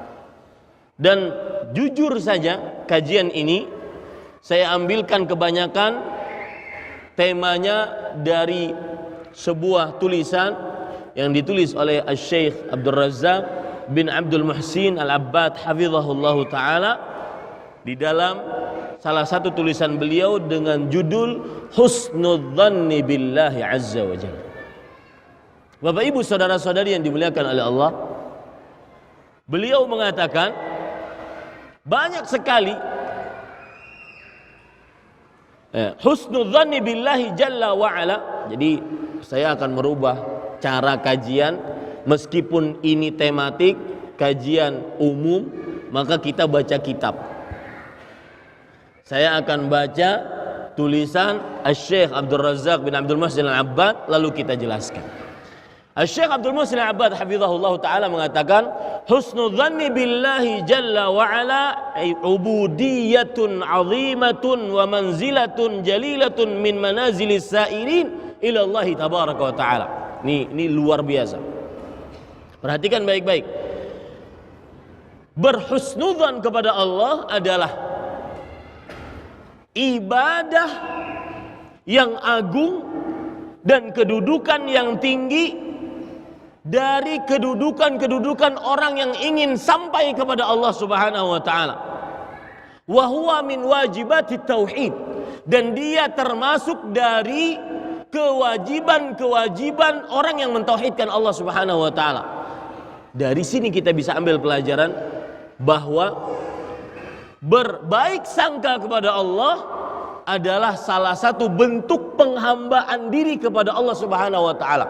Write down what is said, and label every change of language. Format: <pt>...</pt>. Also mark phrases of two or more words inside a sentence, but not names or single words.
<id>Dan jujur saja kajian ini saya ambilkan kebanyakan temanya dari sebuah tulisan yang ditulis oleh Syekh Abdul Razzaq bin Abdul Muhsin Al-Abbad</id> <ar>حفظه الله تعالى</ar> <id>di dalam salah satu tulisan beliau dengan judul Husnudzanni billahi azza wa jalla. Bapak Ibu saudara-saudari yang dimuliakan oleh Allah, beliau mengatakan banyak sekali</id> <ar>حسن الظن بالله جل وعلا.</ar> <id>Jadi saya akan merubah cara kajian, meskipun ini tematik kajian umum, maka kita baca kitab. Saya akan baca tulisan Syekh Abdul Razzaq bin Abdul Muhsin Al-Abbad, lalu kita jelaskan. Syekh Abdul Muhsin Al-Abbad</id> <ar>حفظه الله تعالى</ar> <id>mengatakan,</id> <ar>حسن الظن بالله جل وعلا عبودية عظيمة ومنزلة جليلة من منازل السائرين إلى الله تبارك وتعالى.</ar> <id>Ini luar biasa. Perhatikan baik-baik. Berhusnudzan kepada Allah adalah ibadah yang agung dan kedudukan yang tinggi dari kedudukan-kedudukan orang yang ingin sampai kepada Allah</id> <ar>سبحانه وتعالى. وهو من واجبات التوحيد,</ar> <id>dan dia termasuk dari kewajiban-kewajiban orang yang mentauhidkan Allah</id> <ar>سبحانه وتعالى.</ar> <id>Dari sini kita bisa ambil pelajaran bahwa berbaik sangka kepada Allah adalah salah satu bentuk penghambaan diri kepada Allah</id> <ar>سبحانه وتعالى.</ar>